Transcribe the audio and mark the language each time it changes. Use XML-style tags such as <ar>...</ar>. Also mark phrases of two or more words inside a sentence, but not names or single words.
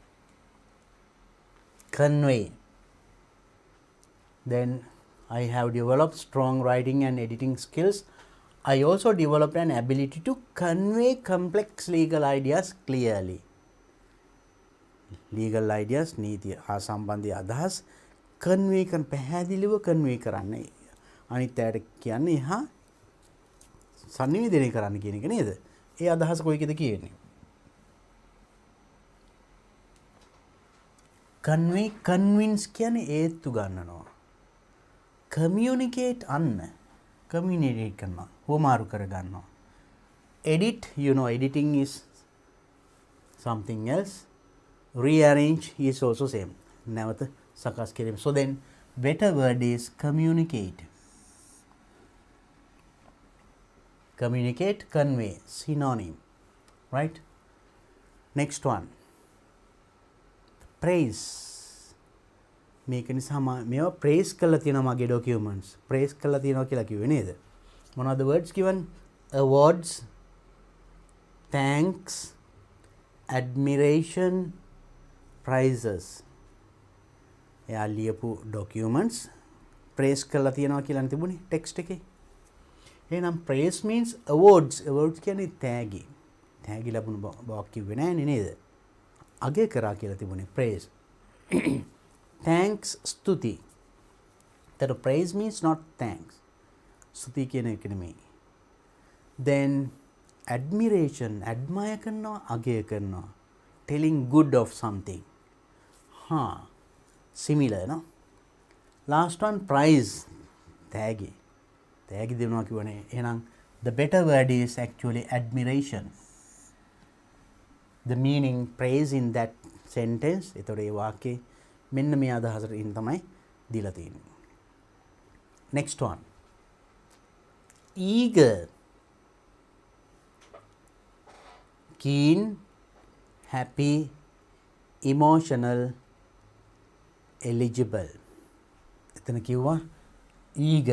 <en>Convey. Then I have developed strong writing and editing skills. I also developed an ability to convey complex legal ideas clearly. Legal ideas,</en> <si>නීතිය හා සම්බන්ධ අදහස් convey කරන පැහැදිලිව convey කරන්න. අනිත් අයට කියන්නේ එහා සංනිවේදනය කරන්න කියන එක නේද? ඒ අදහස කොයිකද කියන්නේ?</si> <en>convey, convince</en> <si>කියන්නේ ඒත්තු ගන්නනවා. Communicate අන්න communicate කරනවා. හුවමාරු කර ගන්නවා.</si> <en>Edit, you know editing is something else. Rearrange is also same.</en> <si>නැවත සකස් කිරීම.</si> <en>So then better word is communicate. Communicate, convey, synonym. Right? Next one. Praise.</en> <si>මේක නිසා මේවා praise කරලා තියෙනවා මගේ documents. Praise කරලා තියෙනවා කියලා කිව්වේ නේද? මොනවද</si> <en>words given? Awards, thanks, admiration, prizes.</en> <si>එයා ලියපු documents praise කරලා තියෙනවා කියලා තිබුණේ text එකේ.</si> <en>එහෙනම් praise means awards. Awards</en> <si>කියන්නේ තෑගි. තෑගි ලැබුණු බවක් කිව්වේ නෑනේ නේද? අගය කරා කියලා තිබුණේ praise.</si> <en>Thanks, stuti. That praise means not thanks.</en> <si>Stuti කියන එක නෙමෙයි. Then admiration, admire කරනවා, අගය කරනවා.</si> <en>Telling good of something. Similar, no? Last one, prize.</en> <si>තෑගි. තෑගි දෙනවා කියවනේ. එහෙනම්</si> <en>the better word is actually admiration. The meaning praise in that sentence.</en> <si>ඒතකොට ඒ වාක්‍යයේ මෙන්න මේ අදහසට තමයි දීලා තියෙන්නේ.</si> <en>Next one. Eager. Keen, happy, emotional, eligible.</en> <si>එතන කිව්වා eager.</si>